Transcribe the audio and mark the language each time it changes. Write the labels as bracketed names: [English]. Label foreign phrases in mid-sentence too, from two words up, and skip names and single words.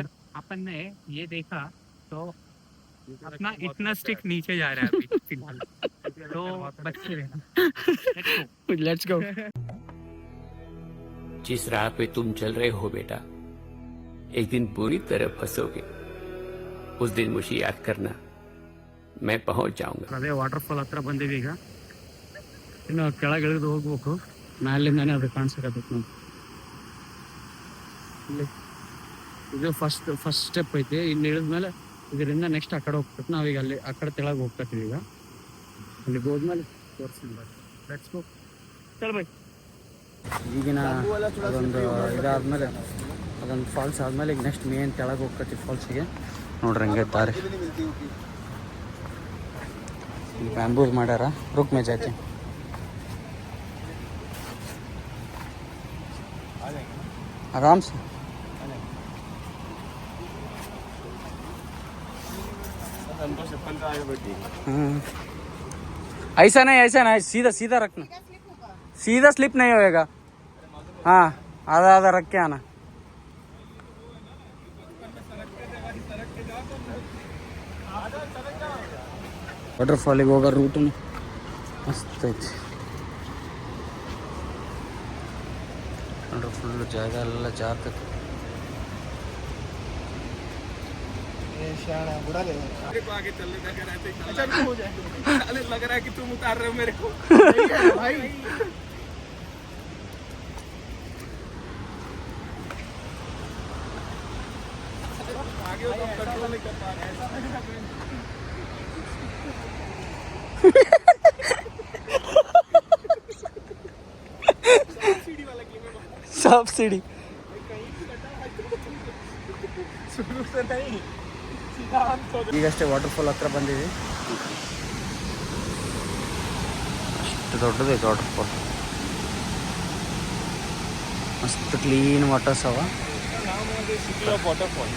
[Hindi] अगर अपन ने ये देखा तो अपना इतना स्टिक नीचे जा रहा है अभी फिलहाल, तो बच्चे रहना। [English] Let's go. [Hindi] जिस राह पे तुम चल रहे हो बेटा, एक दिन बुरी तरह फंसोगे। उस दिन मुझे याद करना, मैं पहुंच जाऊंगा। [Kannada] ಅದೇ [English] water fall [Kannada] ಹತ್ರ ಬಂದಿದ್ದೀಗ, ಇನ್ನು ಕೆಳಗೆ ಇಳಿದು ಹೋಗ್ಬೇಕು. ಮೇಲಿಂದಾನೆ ಅದು ಕಾಣಿಸಕತ್ತೈತಿ ನೋಡಿ. ಇಲ್ಲಿ ಇದು [English] first step [Kannada] ಐತಿ. ಇಲ್ಲಿ ಇಳಿದ್ಮೇಲೆ ಇದರಿಂದ ನೆಕ್ಸ್ಟ್ ಆ ಕಡೆ ಹೋಗ್ತೈತಿ. ನಾವೀಗ ಅಲ್ಲಿ ಆ ಕಡೆ ತೆಳಗೆ ಹೋಗ್ತೈತಿ. ಈಗ ಅಲ್ಲಿ ಹೋದ್ಮೇಲೆ ತೋರಿಸ್ತೀನಿ ಬರ್ರಿ. [English] Let's go, [Hindi] चल भाई. [Kannada] ಈಗಿನ ಅದೊಂದು ಇದಾದ್ಮೇಲೆ ಅದೊಂದು ಫಾಲ್ಸ್ ಆದ್ಮೇಲೆ ಈಗ [English] next main [Kannada] ತೆಳಗೆ ಹೋಗ್ತೈತಿ ಫಾಲ್ಸಿಗೆ. ನೋಡ್ರಿ ಹಂಗೆ ದಾರಿ ಬ್ಯಾಂಬೂಸ್ ಮಾಡ್ಯಾರ. [Hindi] रुक में जाते आराम से। ऐसा नहीं, सीधा सीधा रखना, सीधा स्लिप नहीं होएगा। हाँ, आधा आधा रख के आना। [Kannada] ವಾಟರ್ಫಾಲಿಗೆ ಹೋಗೋ ರೂಟು ಮಸ್ತ್ ಐತಿ ನೋಡ್ರಿ. ಫುಲ್ ಜಾಗ ಎಲ್ಲ ಜಾರ್ತೈತಿ. [Hindi] लग रहा है कि तुम उतार रहे हो मेरे को भाई। आगे हो तो कंट्रोल नहीं कर पा रहे। [Kannada] सब्सिडी ಈಗಷ್ಟೇ ವಾಟರ್ಫಾಲ್ ಹತ್ರ ಬಂದಿವಿ. ಅಷ್ಟು ದೊಡ್ಡದೈತೆ ವಾಟರ್ಫಾಲ್. ಮಸ್ತ್ [English] clean waters [Kannada] ಅವ. वाटरफॉल